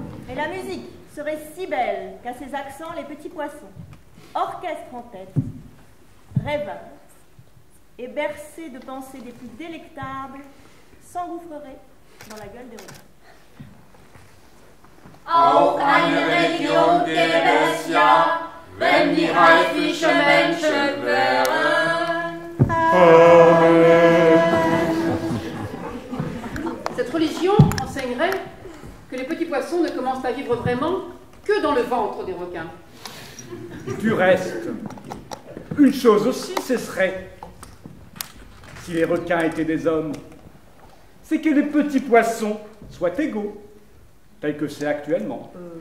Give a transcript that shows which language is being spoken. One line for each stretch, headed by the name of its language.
French: Et la musique serait si belle qu'à ses accents les petits poissons, orchestre en tête, rêveurs et bercés de pensées des plus délectables, s'engouffreraient dans la gueule des requins.
German: Auch eine Region gäbe es ja, wenn die Haifische Menschen wären.
French: Cette religion enseignerait que les petits poissons ne commencent à vivre vraiment que dans le ventre des requins. Du reste, une chose aussi cesserait, si les requins étaient des hommes, c'est que les petits poissons soient égaux, tel que c'est actuellement.